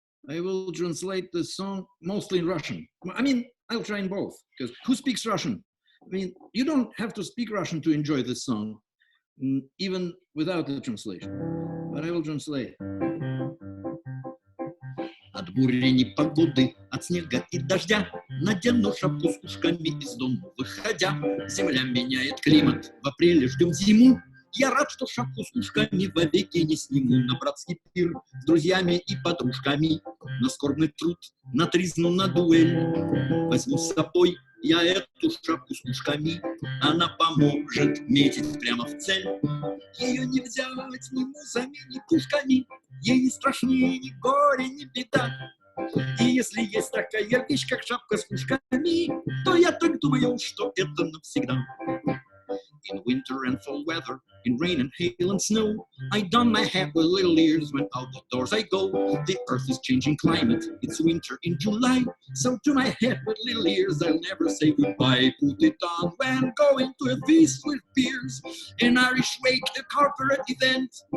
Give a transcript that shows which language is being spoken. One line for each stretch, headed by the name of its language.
English: I will translate the song mostly in Russian. I mean, I'll try in both, because who speaks Russian? I mean, you don't have to speak Russian to enjoy this song, even without the translation. But I will translate.
Russian: От бури непогоды, от снега и дождя, надену шапку с ушками из дома выходя. Земля меняет климат, в апреле ждем зиму. Я рад, что шапку с ушками вовеки не сниму. На братский пир с друзьями и подружками, на скорбный труд, на тризну, на дуэль. Возьму с собой я эту шапку с ушками, она поможет метить прямо в цель. Ее не взять ни музами, ни пушками, ей не страшнее ни горе, ни беда. И если есть такая вещь, как шапка с ушками, то я так думаю, что это навсегда.
English: In winter and fall weather, in rain and hail and snow, I don my hat with little ears when out the doors I go. The earth is changing climate, it's winter in July, so to my hat with little ears I'll never say goodbye. Put it on when going to a feast with peers, an Irish wake, a corporate event.